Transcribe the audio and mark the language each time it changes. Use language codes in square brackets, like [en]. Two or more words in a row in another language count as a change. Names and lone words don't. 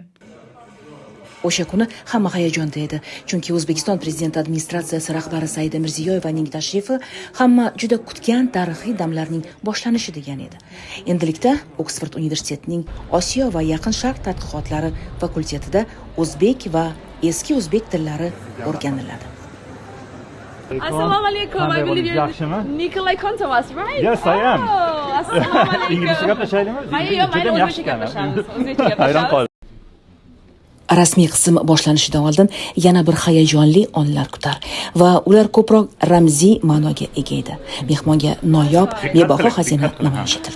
[uz] O'sha kuni hamma hayajonda edi, chunki O'zbekiston prezident administratsiyasi rahbari Saida Mirziyoyevaning tashrifi hamma juda kutgan tarixiy damlarning boshlanishi degan edi. Endilikda Oksford universitetining Osiyo va Yaqin Sharq tadqiqotlari fakultetida o'zbek va eski o'zbek tillari o'rganiladi. Assalomu alaykum. [en] I believe you're Nikolay Kontovas, right? Yes, I am. [uz] Assalomu alaykum. Inglizcha gaplashaylikmi? Mayli, o'zbekcha gaplashamiz. O'zbekcha gaplashamiz. Rasmiy qism boshlanishidan oldin yana bir hayajonli onlar kutar va ular ko'proq ramziy ma'noga ega edi. Mehmonga noyob, bebaho xazina namoyish etildi.